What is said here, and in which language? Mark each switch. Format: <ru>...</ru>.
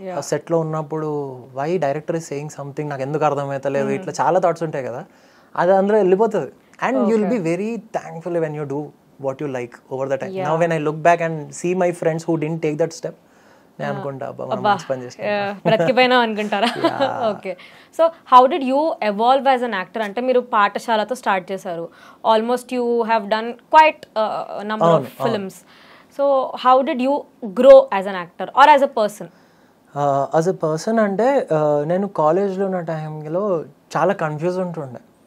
<te>సెట్లో ఉన్నప్పుడు</te> <en>why director is saying something</en> <te>నాకు ఎందుకు అర్థమవుతలేదు, ఇట్లా చాలా థాట్స్ ఉంటాయి కదా, అది అందులో వెళ్ళిపోతుంది.</te> <en>And you'll be very thankful when you do what you like over the time. Now when I look back and see my friends who didn't take that step,</en> <te>నేను అనుకుంటా మనం మంచి పని చేస్తాం, బ్రతికిపోయినా అనుకుంటారా?</te> <en>Okay. So how did you evolve as an actor?</en> <te>అంటే మీరు పాఠశాలతో start చేశారు,</te> <en>Almost you have done quite number of films. So how did you grow as an actor or as a person?</en> <te>As a person అంటే నేను కాలేజ్లో ఉన్న టైంలో చాలా confuse ఉంటుండే.</te>